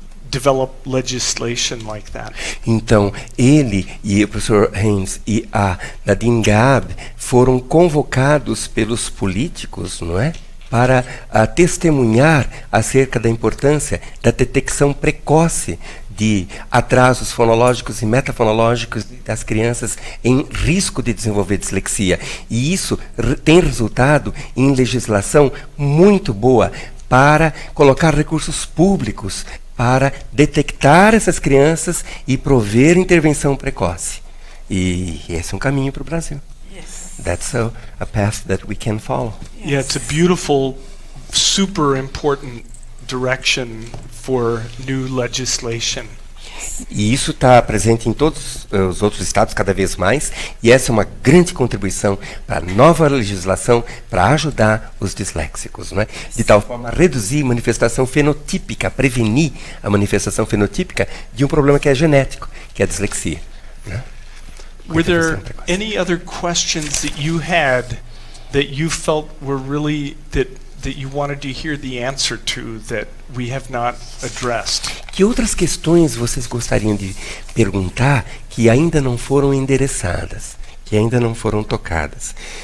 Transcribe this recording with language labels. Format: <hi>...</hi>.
<en>develop legislation like that?</en> <pt>Então, ele e o professor Haynes e a Nadine Gab foram convocados pelos políticos, não é? Para testemunhar acerca da importância da detecção precoce de atrasos fonológicos e metafonológicos das crianças em risco de desenvolver dislexia. E isso tem resultado em legislação muito boa para colocar recursos públicos para detectar essas crianças e prover intervenção precoce. E esse é um caminho para o Brasil.</pt> <en>That's a path that we can follow. Yeah, it's a beautiful, super important direction for new legislation.</en> <pt>E isso está presente em todos os outros estados cada vez mais, e essa é uma grande contribuição para a nova legislação para ajudar os disléxicos, não é? De tal forma a reduzir a manifestação fenotípica, prevenir a manifestação fenotípica de um problema que é genético, que é a dislexia. Né?</pt> <en>Were there any other questions that you had that you felt were really that you wanted to hear the answer to that we have not addressed?</en> <pt>Que outras questões vocês gostariam de perguntar que ainda não foram endereçadas, que ainda não foram tocadas?</pt>